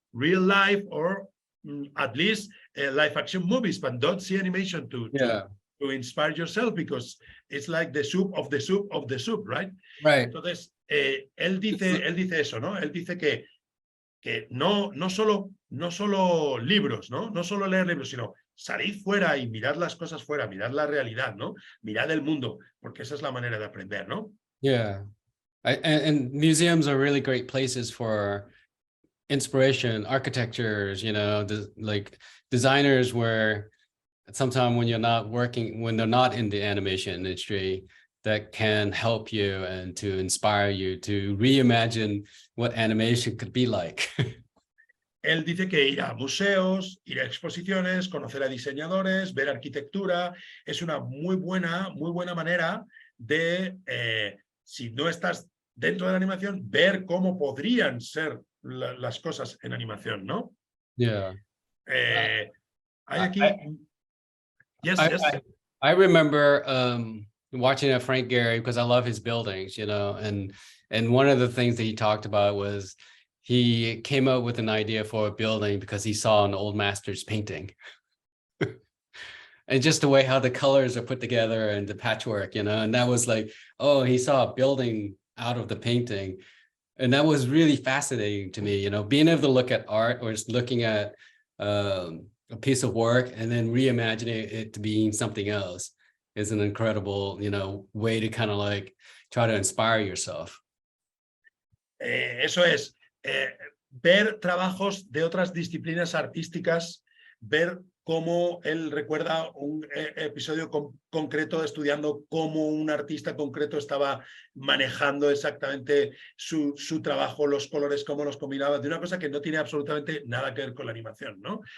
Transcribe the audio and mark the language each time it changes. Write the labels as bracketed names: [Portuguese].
[English] real life or at least live action movies, but don't see animation to inspire yourself, because it's like the soup of the soup of the soup, right? Right. [Spanish] Entonces, él dice eso, ¿no? Él dice que no solo libros, ¿no? No solo leer libros, sino salid fuera y mirad las cosas fuera, mirad la realidad, ¿no? Mirad el mundo, porque esa es la manera de aprender, ¿no? [English] Yeah. And museums are really great places for inspiration, architectures, you know, like designers where sometimes when you're not working, when they're not in the animation industry, that can help you and to inspire you to reimagine what animation could be like. [Spanish] Él dice que ir a museos, ir a exposiciones, conocer a diseñadores, ver arquitectura, es una muy buena manera de, si no estás dentro de la animación, ver cómo podrían ser las cosas en animación, ¿no? [English] Yeah. [Spanish] Hay aquí... Yes. [English] I remember watching a Frank Gehry because I love his buildings, you know, and one of the things that he talked about was he came up with an idea for a building because he saw an old master's painting. And just the way how the colors are put together and the patchwork, you know, and that was like, oh, he saw a building out of the painting. And that was really fascinating to me, you know, being able to look at art or just looking at a piece of work and then reimagining it to being something else is an incredible, you know, way to kind of like try to inspire yourself. [Spanish] Eso es, ver trabajos de otras disciplinas artísticas, ver cómo él recuerda un episodio concreto estudiando cómo un artista concreto estaba manejando exactamente su trabajo, los colores, cómo los combinaba, de una cosa que no tiene absolutamente nada que ver con la animación, ¿no?